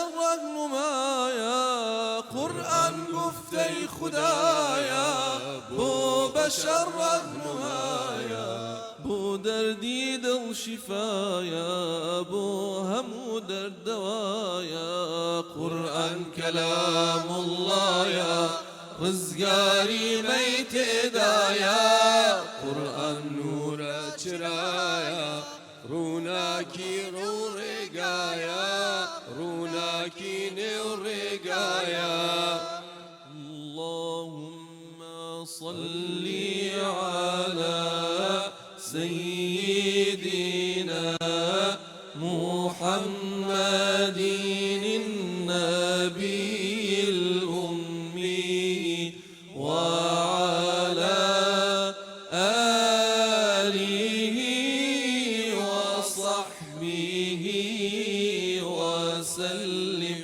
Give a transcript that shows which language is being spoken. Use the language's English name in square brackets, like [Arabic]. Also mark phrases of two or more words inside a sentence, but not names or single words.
[Central Kurdish] ڕەهنومایە قورئان گوفتەی خوددایە بۆ بەشەر ڕەهنومایە بۆ دەردی دڵ شیفایە بۆ هەموو دەردەوایە قورئان کەلام اللهە ڕزگاری مەی تێدایە قورئان نورە چرایە ڕووناکی ڕوو ڕێگایە ڕووناکی نێو ڕێگایە [Arabic] اللهم صل على سيدنا محمد النبي الأمي وعلى آله وصحبه وسلم